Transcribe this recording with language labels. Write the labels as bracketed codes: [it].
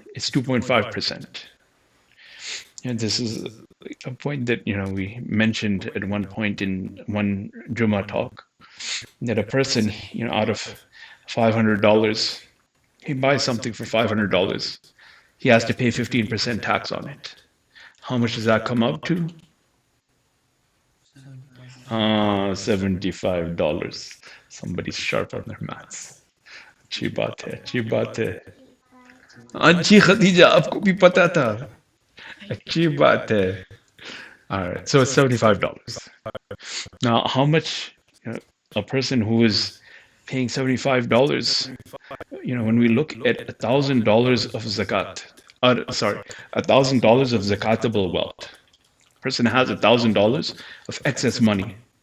[en] It's 2.5%. And this is a point that we mentioned at one point in one Jummah talk, that a person out of $500, he buys something for $500, he has to pay 15% tax on it. How much does that come up to? $75. Somebody's sharp on their maths. [hi] अच्छी बात है, अच्छी बात है. अच्छी खदीजा, आपको भी पता था. अच्छी बात है. [en] All right, so it's $75. Now, how much a person who is paying $75. When we look at $1,000 of zakat, sorry, $1,000 of zakatable wealth, person has $1,000 of excess money.